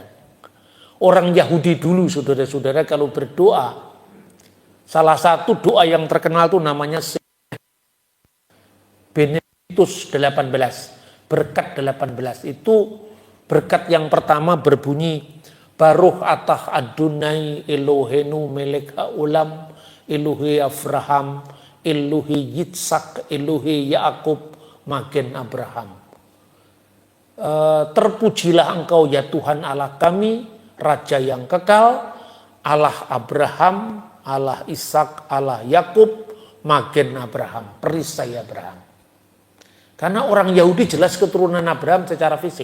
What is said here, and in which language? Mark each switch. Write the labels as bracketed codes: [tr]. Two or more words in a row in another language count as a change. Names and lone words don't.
[id] Orang Yahudi dulu, saudara-saudara, kalau berdoa, salah satu doa yang terkenal itu namanya Bene Titus 18, berkat 18 itu berkat yang pertama berbunyi [he] ברוך אתה אדני אלהינו מלך העולם אלהי אברהם אלהי יצחק אלהי יעקב מגן אברהם. [id] Terpujilah engkau ya Tuhan Allah kami, Raja yang kekal, Allah Abraham, Allah Ishak, Allah Yakub, [he] מגן אברהם, [id] perisai Abraham. Karena orang Yahudi jelas keturunan Abraham secara fisik.